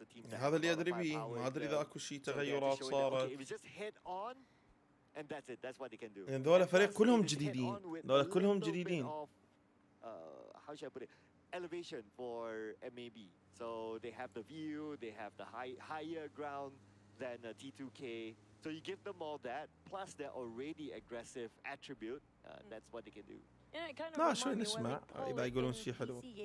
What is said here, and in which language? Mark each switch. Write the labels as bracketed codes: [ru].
[ar] هذا اللي ادري بيه، ما ادري اذا اكو شيء تغيرات صارت. يعني ذولا فريق كلهم جديدين، ذولا كلهم جديدين. [en] How should I put it? Elevation for MAB. So they have the view, they have the higher ground than T2K. So you give them all that, plus they're already aggressive attribute. That's what they can do. [ar] لا شوي نسمع إذا يقولون شيء حلو.